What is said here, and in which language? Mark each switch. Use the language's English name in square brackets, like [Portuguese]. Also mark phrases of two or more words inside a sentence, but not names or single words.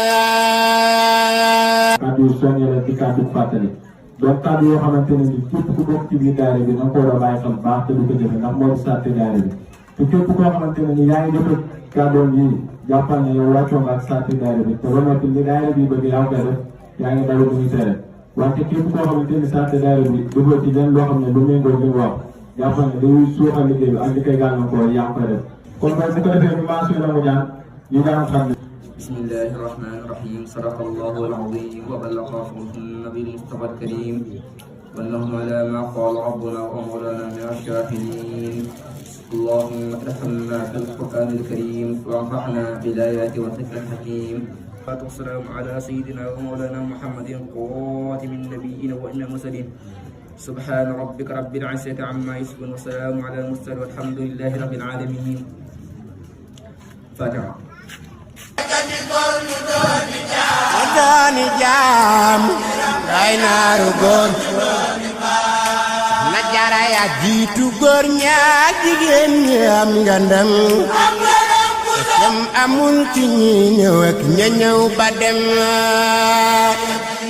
[Wolof] kàddu yu soññee la ci kàddu fàttali donc kàddu yoo xamante ne ni képp ku bokk ci biir daara bi na nga ko war a bàyyi xel baax te du ko jëfe ndax moo di sàtte daara bi te képp koo xamante ne ni yaa ngi jëfe kàddoom yi jàppal ne yow wàccoo nga ak sàtte daara bi te ba noppi li daara bi bëgg yaa koy def yaa ngi dalu bu ñu tere wante képp koo xamante ni sàtte daara bi defoo ci leen loo xam ne lu méngoo li wax jàppal ne day suuxal liggéey bi ak li koy gàllankoor yaa ngi koy def kon nag bu ko defee ñu maa suy la mu ñaan ñu ñaan xam ne [Arabic] بسم الله الرحمن الرحيم صدق الله العظيم وبلغ رسوله النبي المصطفى الكريم ونحن على ما قال ربنا ومولانا من الشاهدين اللهم ارحمنا بالقرآن الكريم وانفعنا بالآيات والذكر الحكيم والسلام على سيدنا ومولانا محمد خاتم النبيين وإمام المرسلين سبحان ربك رب العزة عما يصفون وسلام على المرسلين والحمد لله رب العالمين فاتحة [Wolof] dooni jaam day naaru góor na Jaara yaa jiitu góor ñaa jigéen ñi am ngandam te kem amul ci ñi ñëw ak ña ñëw ba dem